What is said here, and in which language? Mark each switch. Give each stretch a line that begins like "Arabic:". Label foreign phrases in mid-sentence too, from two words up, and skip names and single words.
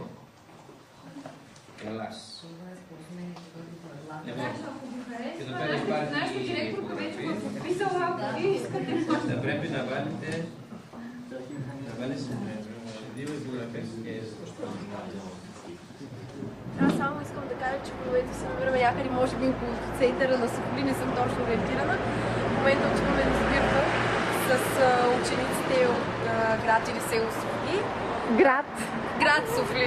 Greek: Ελλάς. Και εδώ πέρα υπάρχει θα πρέπει να βάλετε 2 υπογραφές και
Bulgarian: Аз само искам да кажа, че в момента се намираме някъде, може би около центъра на Софли, не съм точно ориентирана. В момента отиваме на сбирка с учениците от град или село Софли. Град Софли.